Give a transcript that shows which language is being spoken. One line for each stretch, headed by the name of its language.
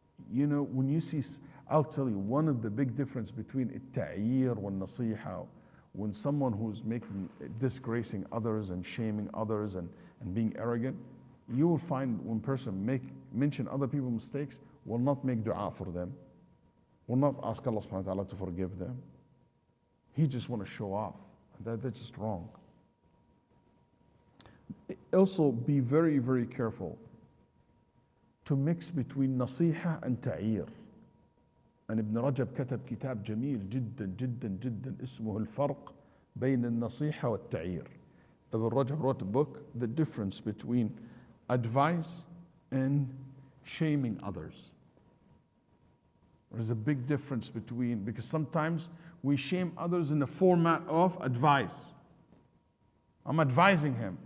English: When you see, I'll tell you, one of the big difference between
Arabic: التعيير والنصيحة,
English: when someone who's disgracing others and shaming others and being arrogant, you will find when person mention other people's mistakes, will not make dua for them, will not ask Allah subhanahu wa ta'ala to forgive them. He just want to show off. That's just wrong. Also, be very, very careful to mix between نصيحة and تعيير. And Ibn Rajab
Arabic: كتب كتاب جميل جدا جدا جدا اسمه الفرق بين النصيحة والتعيير.
English: Ibn Rajab wrote a book, The Difference Between Advice and Shaming Others. There's a big difference between, because sometimes we shame others in the format of advice. I'm advising him.